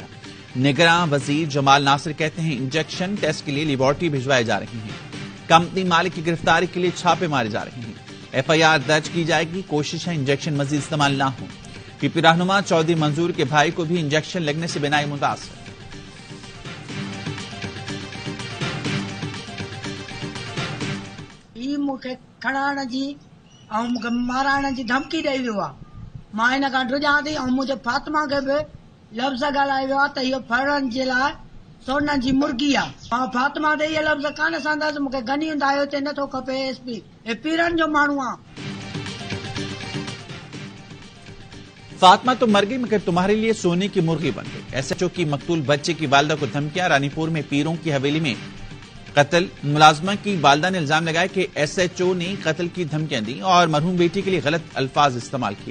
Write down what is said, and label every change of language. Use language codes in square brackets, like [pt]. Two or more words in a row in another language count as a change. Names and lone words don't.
[ur] نگراں وزیر جمال ناصر کہتے ہیں انجیکشن ٹیسٹ کے لیے لیبارٹری بھجوائے جا رہے ہیں. کمپنی مالک کی گرفتاری کے لیے چھاپے مارے جا رہے ہیں. FIR درج کی جائے گی. کوشش ہے انجیکشن مزید استعمال نہ ہو. پی پی رہنما چودھری منظور کے بھائی کو بھی انجیکشن لگنے سے بینائی متاثر. [sd] मूंखे खणाइण जी ऐं मूंखे माराइण जी धमकी ॾेई वियो आहे. मां हिन खां ड्रिजां थी ऐं मुंहिंजे फातिमा खे बि लफ़्ज़ ॻाल्हाए वियो आहे त इहो फड़ण जे लाइ सोन जी मुर्गी आहे. मां फातिमा ते इहे लफ़्ज़ कान संदसि. मूंखे गनी हूंदा हिते नथो खपे SP. हे पीरनि जो माण्हू आहे. [ur] فاطمہ تو مر گئی مگر تمہارے لیے سونے کی مرغی بن گئی. SHO کی مقتول بچے کی والدہ کو دھمکیاں. رانی پور میں پیروں کی حویلی میں قتل. ملازمہ کی والدہ نے الزام لگایا کہ SHO نے قتل کی دھمکیاں دی اور مرحوم بیٹی کے لیے غلط الفاظ استعمال کیے.